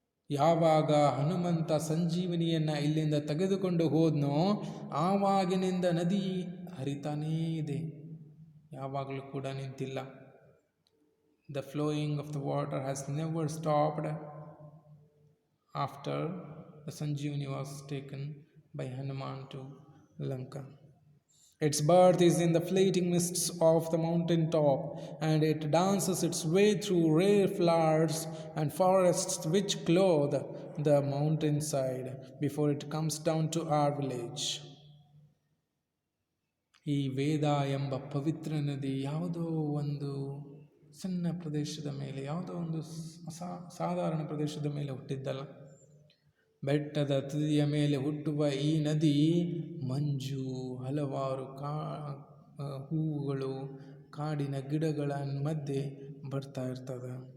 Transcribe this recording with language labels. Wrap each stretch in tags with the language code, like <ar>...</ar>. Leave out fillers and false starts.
<kn>ಯಾವಾಗ ಹನುಮಂತ ಸಂಜೀವಿನಿಯನ್ನು ಇಲ್ಲಿಂದ ತೆಗೆದುಕೊಂಡು ಹೋದ್ನೋ, ಆವಾಗಿನಿಂದ ನದಿ ಹರಿತಾನೇ ಇದೆ, ಯಾವಾಗಲೂ ಕೂಡ ನಿಂತಿಲ್ಲ.</kn> <en>The flowing of the water has never stopped after the Sanjeevini was taken by Hanuman to Lanka. Its birth is in the fleeting mists of the mountain top, and it dances its way through rare flowers and forests which clothe the mountainside before it comes down to our village.</en> <kn>ಈ ವೇದ ಎಂಬ ಪವಿತ್ರ ನದಿ ಯಾವುದೋ ಒಂದು ಸಣ್ಣ ಪ್ರದೇಶದ ಮೇಲೆ, ಯಾವುದೋ ಒಂದು ಸಾಧಾರಣ ಪ್ರದೇಶದ ಮೇಲೆ ಹುಟ್ಟಿದ್ದಲ್ಲ. ಬೆಟ್ಟದ ತುದಿಯ ಮೇಲೆ ಹುಟ್ಟುವ ಈ ನದಿ ಮಂಜು, ಹಲವಾರು ಹೂವುಗಳು, ಕಾಡಿನ ಗಿಡಗಳ ಮಧ್ಯೆ ಬರ್ತಾ ಇರ್ತದೆ.</kn>